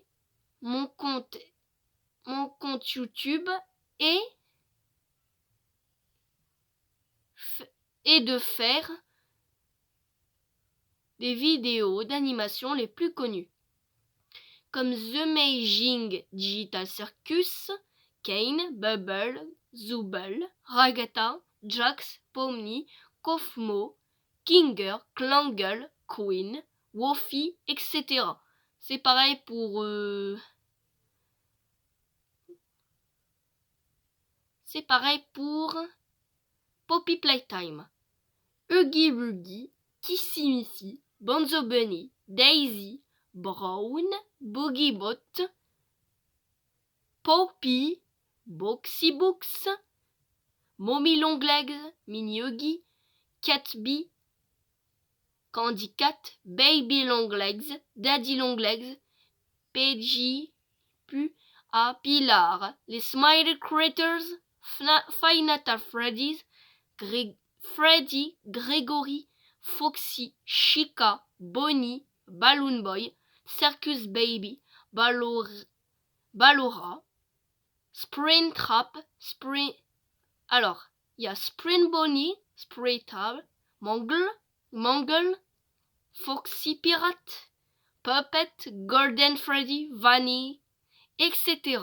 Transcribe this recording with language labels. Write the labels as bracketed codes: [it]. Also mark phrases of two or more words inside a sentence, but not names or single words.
[fr] Mon compte YouTube est de faire des vidéos d'animation les plus connues, comme The Amazing Digital Circus, Kane, Bubble, Zooble, Ragata, Jax, Pomni, Kofmo, Kinger, Klangle, Queen, Woofy, etc. C'est pareil pour Poppy Playtime. Huggy Wuggy, Kissy Missy, Bonzo Bunny, Daisy, Brown, Boogie Bot, Poppy, Boxy Books, Mommy Longlegs, Mini Huggy, Catbee, Candy Cat, Baby Longlegs, Daddy Longlegs, Peggy, Pilar, les Smiley Critters, Five Nights at Freddy's, Freddy, Gregory, Foxy, Chica, Bonnie, Balloon Boy, Circus Baby, Ballora, Springtrap, alors, il y a Spring Bonnie, Spraytab, Mangle, Foxy Pirate, Puppet, Golden Freddy, Vanny, etc.